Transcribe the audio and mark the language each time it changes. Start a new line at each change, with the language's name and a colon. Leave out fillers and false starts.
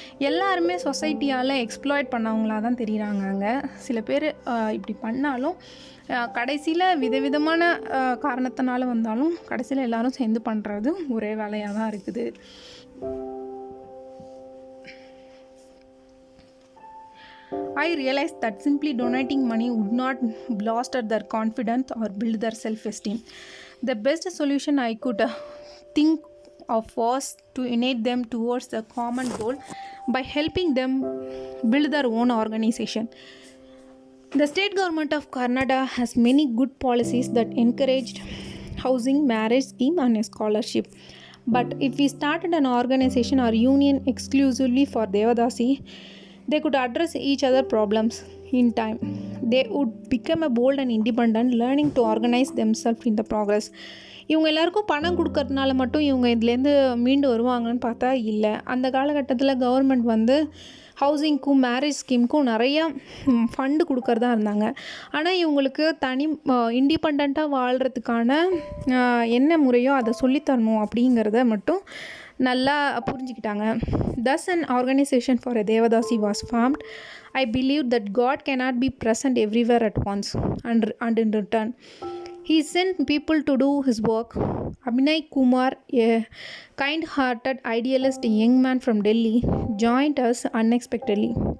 Tamil: எல்லாருமே சொசைட்டியால் எக்ஸ்ப்ளாய்ட் பண்ணவங்களாக தான் தெரியுறாங்க. அங்கே சில பேர் இப்படி பண்ணாலும் கடைசியில் விதவிதமான காரணத்தினால வந்தாலும் கடைசியில் எல்லாரும் சேர்ந்து பண்ணுறது ஒரே வேலையாக தான் இருக்குது.
English: I realized that simply donating money would not bolster their confidence or build their self-esteem. The best solution I could think of was to unite them towards the common goal by helping them build their own organization. The state government of Karnataka has many good policies that encouraged housing, marriage scheme and a scholarship. But if we started an organization or union exclusively for Devadasi, they could address each other's problems in time. They would become a bold and independent, learning to organize themselves in the progress.
Tamil: இவங்க எல்லாருக்கும் பணம் கொடுக்கறதுனால மட்டும் இவங்க இதுலேருந்து மீண்டு வருவாங்கன்னு பார்த்தா இல்லை. அந்த காலகட்டத்தில் கவர்மெண்ட் ஹவுசிங்க்கும் மேரேஜ் ஸ்கீமுக்கும் நிறையா ஃபண்டு கொடுக்கறதா இருந்தாங்க. ஆனால் இவங்களுக்கு இண்டிபெண்ட்டாக வாழ்கிறதுக்கான என்ன முறையோ அதை சொல்லித்தரணும் அப்படிங்கிறத மட்டும் நல்லா புரிஞ்சுக்கிட்டாங்க.
English: Thus an organization for a Devadasi was formed. I believe that God cannot be present everywhere at once and in return He sent people to do His work. Abhinay Kumar, a kind-hearted idealist young man from Delhi, joined us unexpectedly.